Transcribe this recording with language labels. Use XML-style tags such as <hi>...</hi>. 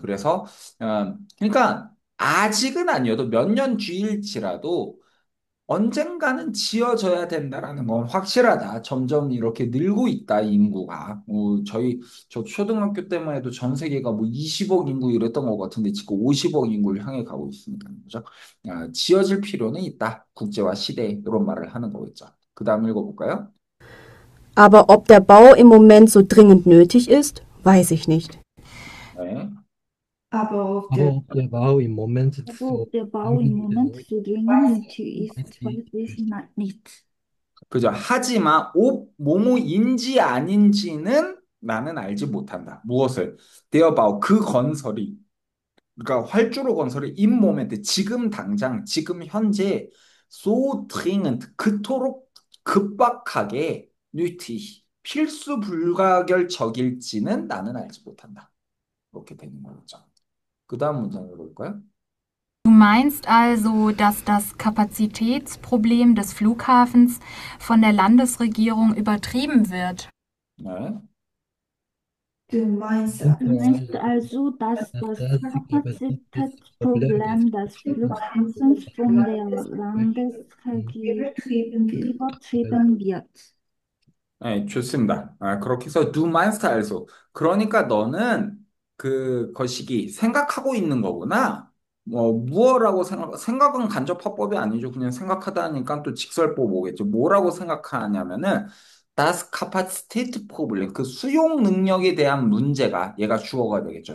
<ko>그래서 그러니까 아직은 아니어도 몇 년 뒤일지라도 언젠가는 지어져야 된다라는 건 확실하다. 점점 이렇게 늘고 있다, 인구가. 저 초등학교 때만 해도 전 세계가 뭐 20억 인구 이랬던 것 같은데 지금 50억 인구를 향해 가고 있으니까, 그죠? 지어질 필요는 있다. 국제화 시대에 이런 말을 하는 거겠죠. 그 다음 읽어볼까요?</ko> <de>Aber ob der Bau im Moment so dringend nötig ist, weiß ich nicht.</de> <ko>네.</ko> <de>Aber ob Aber ob der Bau im Moment aber so ob der Bau im Moment so dringend nötig ist, nötig weiß ich nicht.</de> <ko>그죠? 하지만 뭐뭐인지 아닌지는 나는 알지 못한다. 무엇을? 데어바우 그 건설이 그러니까 활주로 건설이 in 모멘트 지금 당장 지금 현재</ko> <de>so dringend</de> <ko>그토록 급박하게 nötig 필수 불가결적일지는 나는 알지 못한다. 그렇게 되는 거죠. 그 다음 문장 읽어볼까요?</ko> <de>Du meinst also, dass das Kapazitätsproblem des Flughafens von der Landesregierung übertrieben wird?</de> <ko>네.</ko> <de>Du meinst also, dass das Kapazitätsproblem des Flughafens von der Landesregierung übertrieben wird.</de> <ko>네, 좋습니다. 그렇게 해서</ko> <de>do meinst also.</de> <ko>그러니까 너는 그 거시기 생각하고 있는 거구나. 무엇라고 생각은 간접화법이 아니죠. 그냥 생각하다니까 또 직설법 오겠죠. 뭐라고 생각하냐면은 das Kapazitätsproblem 그 수용 능력에 대한 문제가 얘가 주어가 되겠죠.</ko>